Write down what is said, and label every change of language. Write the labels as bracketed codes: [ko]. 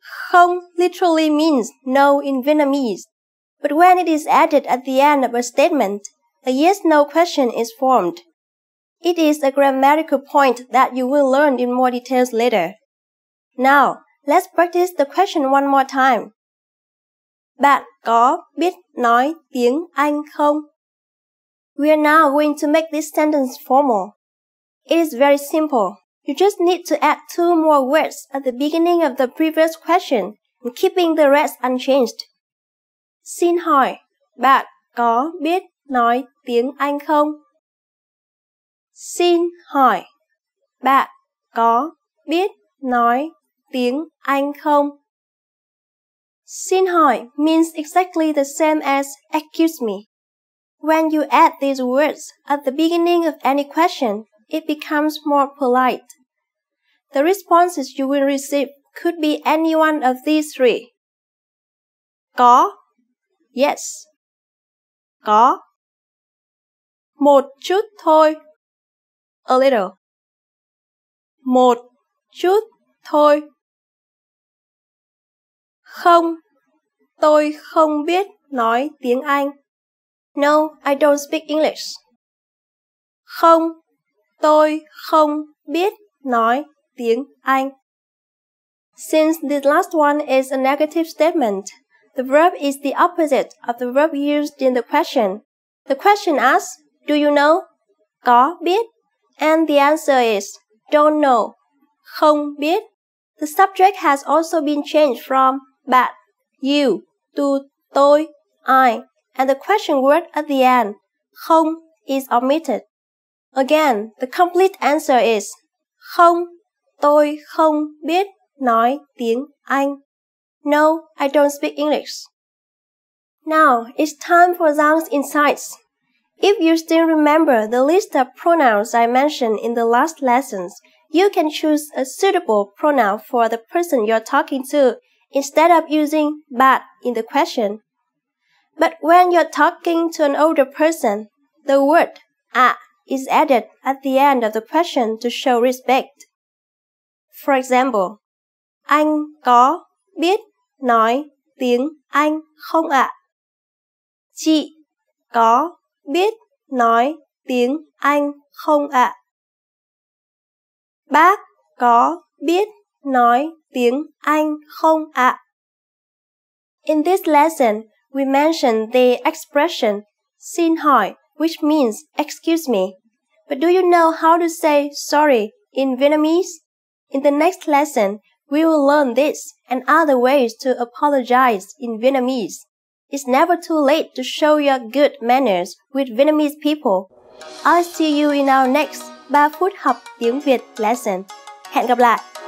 [en] Không literally means no in Vietnamese, but when it is added at the end of a statement, a yes-no question is formed. It is a grammatical point that you will learn in more details later. Now, let's practice the question one more time. [vi] Bạn có biết nói tiếng Anh không? [en] We are now going to make this sentence formal. It is very simple. You just need to add 2 more words at the beginning of the previous question, and keeping the rest unchanged. [vi] Xin hỏi, bạn có biết nói tiếng Anh không? Xin hỏi, bạn có biết nói tiếng Anh không? [en] Xin hỏi means exactly the same as excuse me. When you add these words at the beginning of any question, it becomes more polite. The responses you will receive could be any one of these 3. [vi] Có, yes. Có. Một chút thôi. [en] A little. [vi] Một chút thôi. Không, tôi không biết nói tiếng Anh. [en] No, I don't speak English. [vi] Không, tôi không biết nói tiếng Anh. [en] Since this last one is a negative statement, the verb is the opposite of the verb used in the question. The question asks, do you know? [vi] Có biết. [en] And the answer is, don't know. [vi] Không biết. [en] The subject has also been changed from bạn, you, to tôi, I, and the question word at the end, không, is omitted. Again, the complete answer is, [vi] không, tôi không biết nói tiếng Anh. [en] No, I don't speak English. Now, it's time for Zhang's insights. If you still remember the list of pronouns I mentioned in the last lessons, you can choose a suitable pronoun for the person you're talking to instead of using bạn in the question. But when you're talking to an older person, the word ạ is added at the end of the question to show respect. For example, [vi] anh có biết nói tiếng Anh không ạ? Chị có biết nói tiếng Anh không ạ? Bác có biết nói tiếng Anh không ạ? [en] In this lesson, we mentioned the expression xin hỏi, which means excuse me. But do you know how to say sorry in Vietnamese? In the next lesson, we will learn this and other ways to apologize in Vietnamese. It's never too late to show your good manners with Vietnamese people. I'll see you in our next 3 phút học tiếng Việt lesson. [vi] Hẹn gặp lại!